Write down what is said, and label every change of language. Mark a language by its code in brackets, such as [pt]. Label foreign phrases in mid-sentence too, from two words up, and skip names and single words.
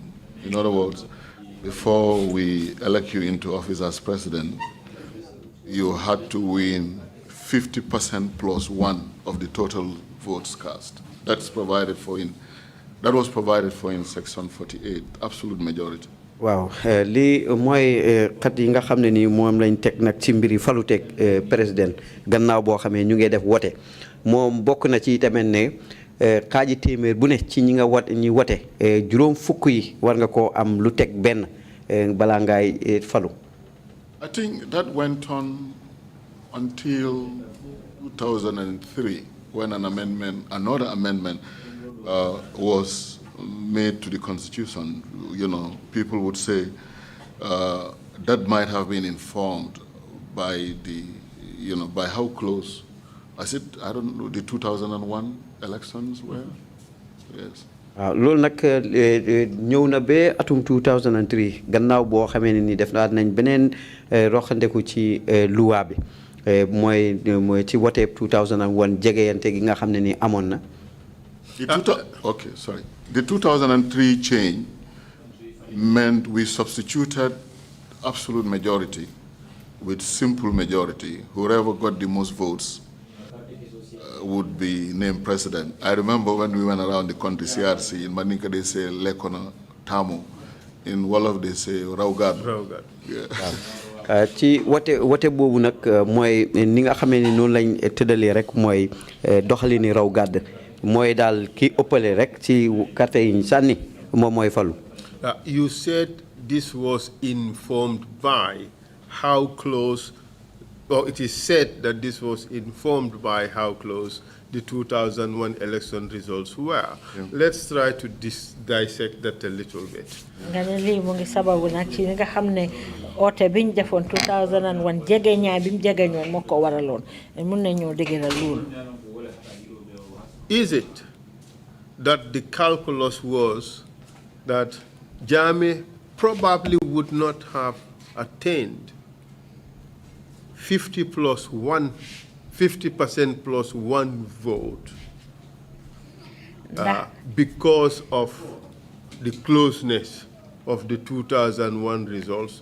[en] In other words, before we elect you into office as president, you had to win 50% plus 1 of the total votes cast. That was provided for in Section 48, absolute majority. [wo] Wow, li moy xat yi nga xamne ni mom lañ tek nak ci mbiri falu tek président gannaaw bo xamé ñu ngi def wote mom bokk na ci tamit ne xaaji témèr bu ne ci ñi nga ñi wote juroom fukk yi war nga ko am lu tek ben bala ngay falu. [en] I think that went on until 2003 when another amendment was made to the Constitution. People would say that might have been informed by by how close, I don't know, the 2001 elections were? Yes. [wo] Loolu nag ñëw na ba atum 2003 gannaaw boo xamee ne ni def nañ beneen roxandeku ci loi bi mooy ci wote 2001 jegeyante gi nga xam ne ni amoon na. [en] Okay, sorry. The 2003 change meant we substituted absolute majority with simple majority. Whoever got the most votes would be named president. I remember when we went around the country, CRC, in Maninka they say Lekona Tamu, in Wolof they say Raugad. Yeah. [wo] Ci wote boobu nag mooy ni nga xamee ni noonu lañ tëddalee rek mooy doxalini raw gàdd mooy daal ki ëppale rek ci carte yi ñu sànni moom mooy falu. [en] You said this was informed by how close, or it is said that this was informed by how close the 2001 election results were. Let's try to dissect that a little bit. [wo] sababu nag ci nga xam ne oote biñ defoon 2001 jege ñaay bi mu jege ñoon moo ko waraloon mun nañoo dëgëral loolu. [en] Is it that the calculus was that Jammeh probably would not have attained 50% plus one vote because of the closeness of the 2001 results?